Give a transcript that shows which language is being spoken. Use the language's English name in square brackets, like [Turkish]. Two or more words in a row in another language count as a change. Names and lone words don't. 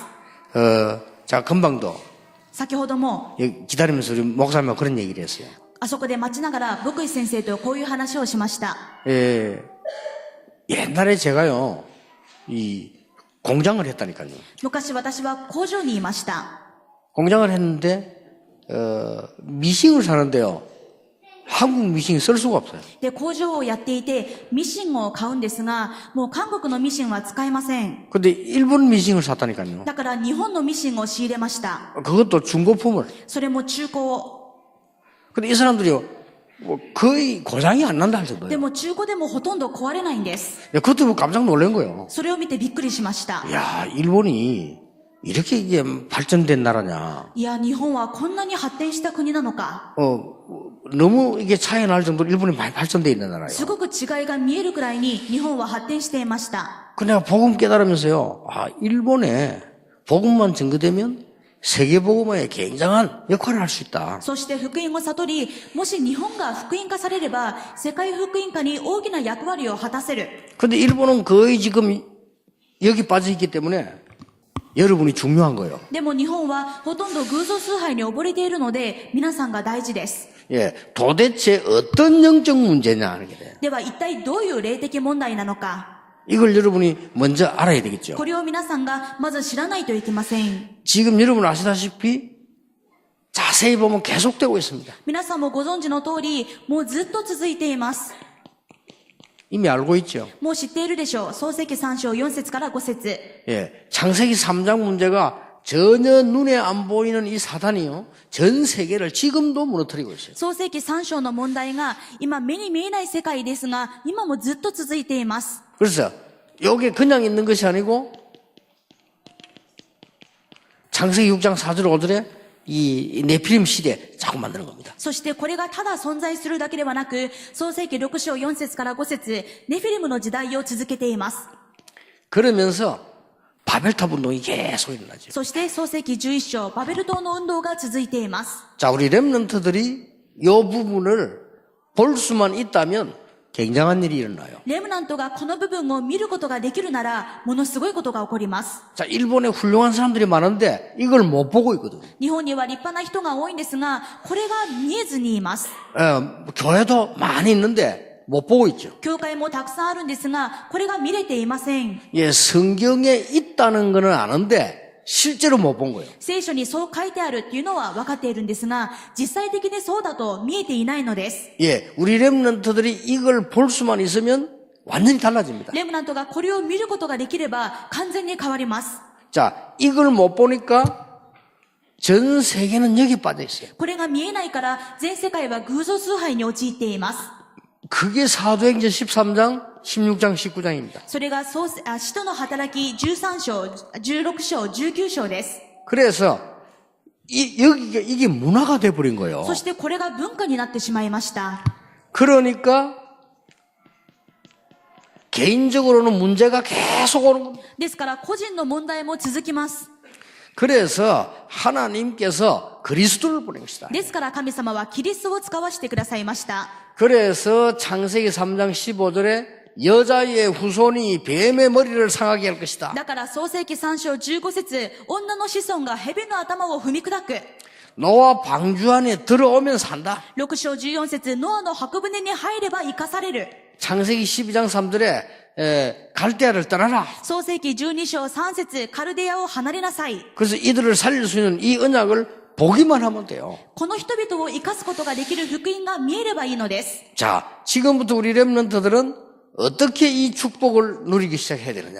[Korean] 자, 금방도 [Japanese] 先ほども [Korean] 기다리면서 우리 목사님하고 그런 얘기를 했어요. [Japanese] あそこで待ちながら牧師先生とこういう話をしました。 [Korean] 예, 옛날에 제가요, 이 공장을 했다니까요. [Japanese] 昔私は工場にいました。 [Korean] 공장을 했는데 미싱을 사는데요. 한국 미싱이 쓸 수가 없어요. [Japanese] で、工場をやっていてミシンを買うんですが、もう韓国のミシンは使えません。 [Korean] 근데 일본 미싱을 샀다니까요. [Japanese] だから日本のミシンを仕入れました。 [Korean] 그것도 중고품을. [Japanese] それも中古を。 [Korean] 근데 이 사람들이요, 뭐 거의 고장이 안 난다 할 [Japanese] で [Korean] 정도예요. [Japanese] も中古でもほとんど壊れないんです。 [Korean] 그것도 뭐 깜짝 놀란 거예요. [Japanese] それを見てびっくりしました。 [Korean] 야, 일본이 이렇게 이게 발전된 나라냐. [Japanese] いや、日本はこんなに発展した国なのか。 [Korean] 너무 이게 차이 날 정도로 일본이 많이 발전되어 있는 나라예요. [Japanese] すごく違いが見えるくらいに日本は発展していました。 [Korean] 그 내가 복음 깨달으면서요, 일본에 복음만 증거되면 세계 복음화에 굉장한 역할을 할 수 있다. [Japanese] そして福音を悟り、もし日本が福音化されれば、世界福音化に大きな役割を果たせる。 [Korean] 근데 일본은 거의 지금 여기 빠져 있기 때문에 여러분이 중요한 거예요. [Japanese] でも日本はほとんど偶像崇拝に溺れているので、皆さんが大事です。 [Korean] 예, 도대체 어떤 영적 문제냐 하는 게 돼요. [Japanese] では一体どういう霊的問題なのか。 [Korean] 이걸 여러분이 먼저 알아야 되겠죠. [Japanese] これを皆さんがまず知らないといけません。 [Korean] 지금 여러분 아시다시피 자세히 보면 계속되고 있습니다. [Japanese] 皆さんもご存知の通り、もうずっと続いています。 [Korean] 이미 알고 있죠. [Japanese] もう知っているでしょう。創世記3章4節から5節。 [Korean] 예, 창세기 3장 문제가 전혀 눈에 안 보이는 이 사단이요, 전 세계를 지금도 무너뜨리고 있어요. [Japanese] 創世記3章の問題が今目に見えない世界ですが、今もずっと続いています。 [Korean] 그래서 이게 그냥 있는 것이 아니고 창세기 6장 4절 5절에 이 네피림 시대 자꾸 만드는 겁니다. [Japanese] そしてこれがただ存在するだけではなく、創世記6章4節から5節、ネフィリムの時代を続けています。 [Korean] 그러면서 바벨탑 운동이 계속 일어나죠. [Japanese] そして創世記11章、バベル島の運動が続いています。 [Korean] 자, 우리 렘넌트들이 이 부분을 볼 수만 있다면 굉장한 일이 일어나요. [Japanese] レムナントがこの部分を見ることができるなら、ものすごいことが起こります。 [Korean] 자, 일본에 훌륭한 사람들이 많은데 이걸 못 보고 있거든요. [Japanese] 日本には立派な人が多いんですが、これが見えずにいます。 [Korean] 교회도 많이 있는데 못 보고 있죠. [Japanese] 教会もたくさんあるんですが、これが見れていません。 [Korean] 예, 성경에 있다는 거는 아는데 실제로 못 본 거예요. [Japanese] 聖書にそう書いてあるっていうのは分かっているんですが、実際的にそうだと見えていないのです。 [Korean] 예, 우리 렘넌트들이 이걸 볼 수만 있으면 완전히 달라집니다. [Japanese] レムナントがこれを見ることができれば完全に変わります。 [Korean] 자, 이걸 못 보니까 전 세계는 여기 빠져 있어요. [Japanese] これが見えないから全世界は偶像崇拝に陥っています。 [Korean] 그게 사도행전 13장, 16장, 19장입니다. [Japanese] それが使徒の働き13章、16章、19章です。 [Korean] 그래서 여기가 이게 문화가 돼버린 거예요. [Japanese] そしてこれが文化になってしまいました。 [Korean] 그러니까 개인적으로는 문제가 계속 오는 겁니다. [Japanese] ですから個人の問題も続きます。 [Korean] 그래서 하나님께서 그리스도를 보낸 것이다. [Japanese] ですから神様はキリストを使わせてくださいました。 [Korean] 그래서 창세기 3장 15절에 여자의 후손이 뱀의 머리를 상하게 할 것이다. [Japanese] だから創世記3章15節、女の子孫が蛇の頭を踏み砕く。 [Korean] 노아 방주 안에 들어오면 산다. [Japanese] 6 章14節、ノアの箱舟に入れば生かされる。 [Korean] 창세기 12장 3절에 갈대아를 떠나라. [Japanese] 創世記12章3節、カルデアを離れなさい。 [Korean] 그래서 이들을 살릴 수 있는 이 언약을 보기만 하면 돼요. [Japanese] この人々を生かすことができる福音が見えればいいのです。 [Korean] 자, 지금부터 우리 렘넌트들은 어떻게 이 축복을 누리기 시작해야 되느냐.